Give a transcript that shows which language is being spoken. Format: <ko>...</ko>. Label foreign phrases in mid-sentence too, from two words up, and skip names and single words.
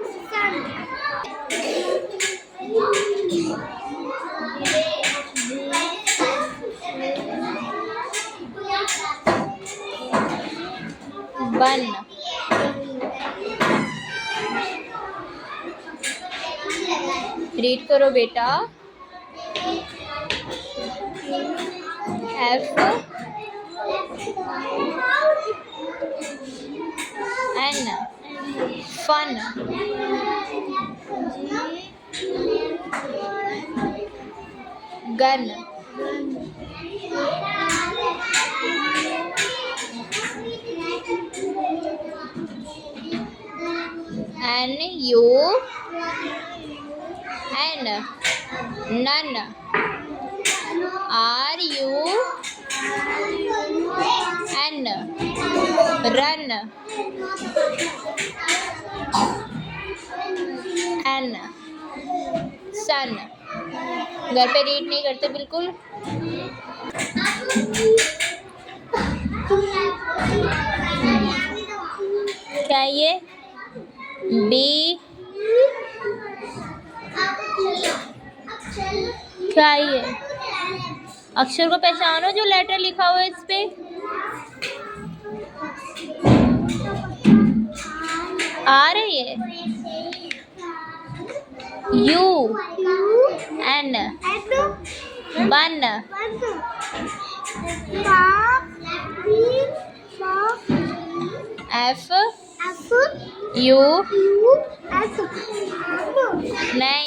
<en>बन।</en> <hi>रीड करो बेटा।</hi> <en>एफ N. Fun. Gun. N. None. RUN. Run. N. Sun.</en> <hi>घर पे रीड नहीं करते बिल्कुल. क्या है ये? बी. क्या है ये? अक्षर को पहचानो जो लेटर लिखा हुआ है इस पे. आ रही है.</hi> <en>U. N. Bun. F.</en> <hi>U. नहीं.</hi>